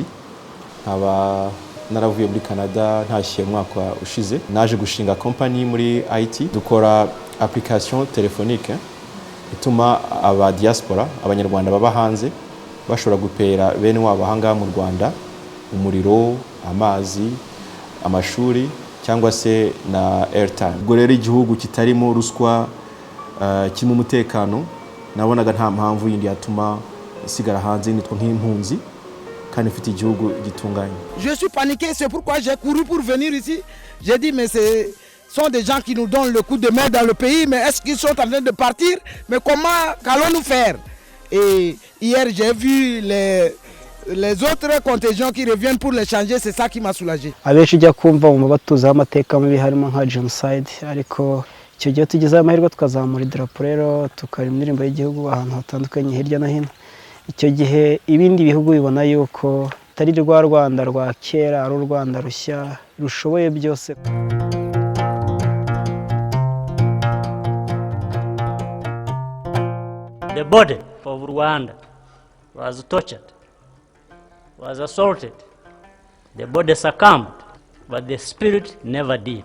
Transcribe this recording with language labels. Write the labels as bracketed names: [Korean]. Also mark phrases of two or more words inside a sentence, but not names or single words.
[Kinyarwanda] Nkaba naravuye muri Canada ntashye mwaka ushize, naje gushinga company muri IT, dukora [French] application téléphonique [Kinyarwanda] ituma aba diaspora, abanyarwanda baba hanze bashobora gupera bene wabo hanga mu Rwanda umuriro, amazi, amashuri cyangwa se na airtime. Ubwo rero igihugu kitarimo ruswa, kirimo umutekano, nabonaga nta mpamvu yindi yatuma isigara hanze nitwa nk'impunzi, kandi mfite igihugu gitunganye. [French] Je suis paniqué, c'est pourquoi j'ai couru pour venir ici. J'ai dit mais ce sont des gens qui nous donnent le coup de main dans le pays, mais est-ce qu'ils sont en train de partir? Mais comment qu'allons-nous faire? Et hier j'ai vu les autres contingents qui reviennent pour les changer, c'est ça qui m'a soulagé. [Kinyarwanda] Abenshi ujya kumva mu batuzaho amateka mabi harimo nka genocide, ariko icyo gihe tugezeho amahirwe tukazamura idarapo rero tukaririmba indirimbo y'igihugu ahantu hatandukanye hirya no hino. Icyo gihe ibindi bihugu bibona yuko atari rwa Rwanda rwa kera, ari u Rwanda rushya rushoboye byose. [English] The body of Rwanda was tortured, was assaulted. The body succumbed, but the spirit never did.